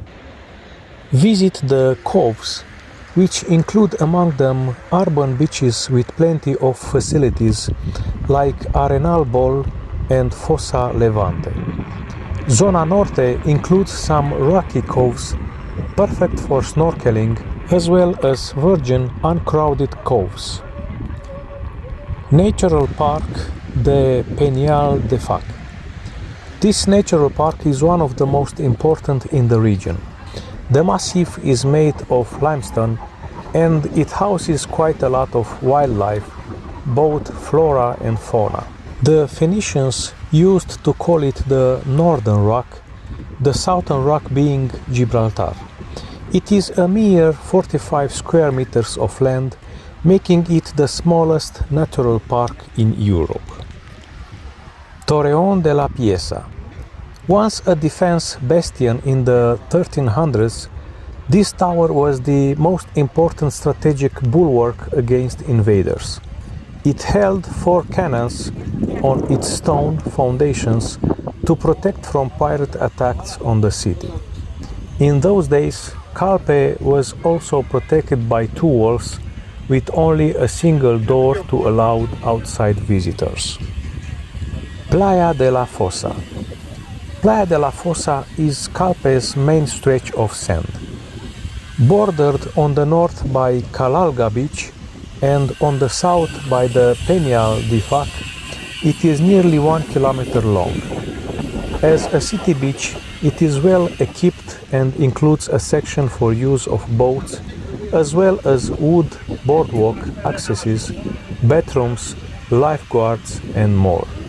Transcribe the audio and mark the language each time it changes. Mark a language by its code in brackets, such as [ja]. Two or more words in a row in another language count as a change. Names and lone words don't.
[en] Visit the coves, which include among them urban beaches with plenty of facilities like Arenal Bol and Fossa Levante. Zona Norte includes some rocky coves perfect for snorkeling, as well as virgin, uncrowded coves. Natural Park de Peñal de Fac. This natural park is one of the most important in the region. The massif is made of limestone and it houses quite a lot of wildlife, both flora and fauna. The Phoenicians used to call it the Northern Rock, the Southern Rock being Gibraltar. It is a mere 45 square meters of land, making it the smallest natural park in Europe. Torreón de la Pieza. Once a defense bastion in the 1300s, this tower was the most important strategic bulwark against invaders. It held 4 cannons on its stone foundations to protect from pirate attacks on the city. In those days, Calpe was also protected by 2 walls with only a single door to allow outside visitors. Playa de la Fossa. Playa de la Fossa is Calpe's main stretch of sand. Bordered on the north by Calalga Beach and on the south by the Peñal de Fac, it is nearly 1 kilometer long. As a city beach, it is well equipped and includes a section for use of boats, as well as wood boardwalk accesses, bathrooms, lifeguards, and more.